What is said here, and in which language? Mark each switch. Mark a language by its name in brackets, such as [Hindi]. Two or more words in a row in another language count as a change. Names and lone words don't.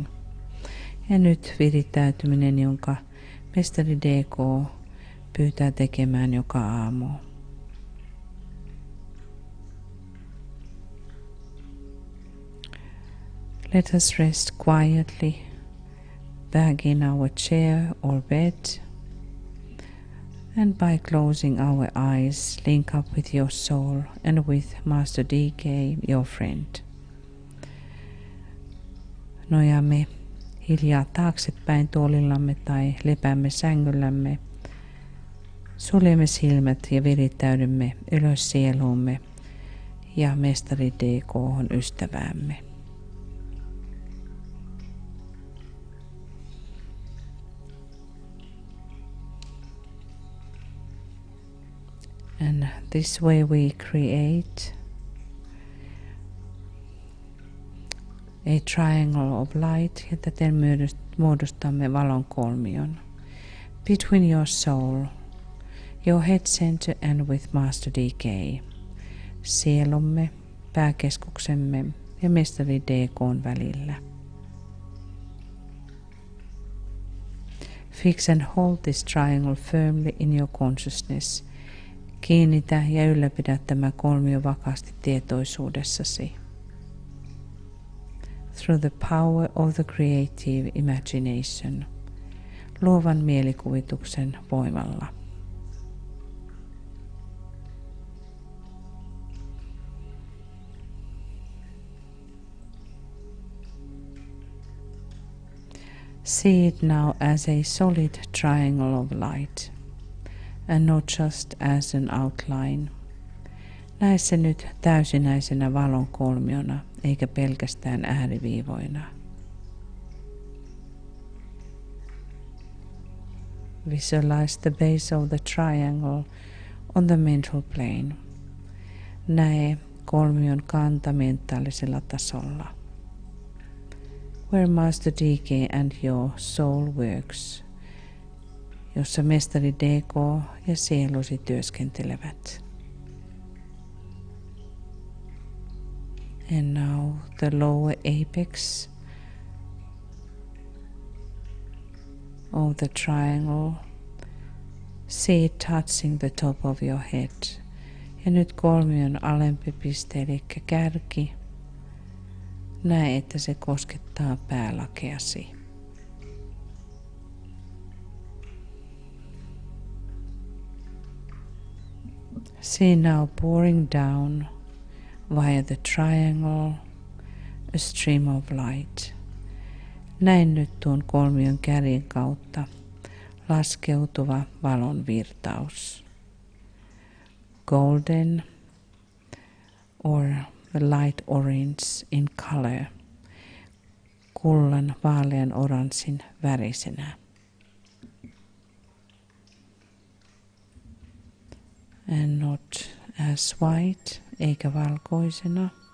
[Finnish] Ja nyt virittäytyminen, jonka mestari DK pyytää tekemään joka aamu. [English] Let us rest quietly back in our chair or bed. And by closing our eyes, link up with your soul and with Master DK, your friend. [Finnish] Nojaamme hiljaa taaksepäin tuolillamme tai lepäämme sängyllämme. Suljemme silmät ja virittäydymme ylös sieluumme ja mestari DK:hon ystäväämme. [English] And this way we create a triangle of light, [Finnish] ja täten muodostamme valon kolmion. [English] Between your soul, your head center and with Master DK. [Finnish] Sielumme, pääkeskuksemme ja mestari DK:n välillä. [English] Fix and hold this triangle firmly in your consciousness. [Finnish] Kiinnitä ja ylläpidä tämä kolmio vakaasti tietoisuudessasi. [English] Through the power of the creative imagination, [Finnish] luovan mielikuvituksen voimalla. [English] See it now as a solid triangle of light, and not just as an outline. [Finnish] Näe se nyt täysinäisenä valon kolmiona, eikä pelkästään ääriviivoina. [English] Visualize the base of the triangle on the mental plane. [Finnish] Näe kolmion kanta mentaalisella tasolla. [English] Where Master DK and your soul works, [Finnish] jossa mestari DK ja sielusi työskentelevät. [English] And now the lower apex of the triangle. See it touching the top of your head. [Finnish] Ja nyt kolmion alempi piste, eli kärki. Näe, että se koskettaa päälakeasi. [English] See now pouring down via the triangle a stream of light. [Finnish] Näin nyt tuon kolmion kärjen kautta laskeutuva valon virtaus. [English] Golden or the light orange in color. [Finnish] Kullan vaalean oranssin värisenä. [English] And not as white, [Finnish] eikä valkoisena.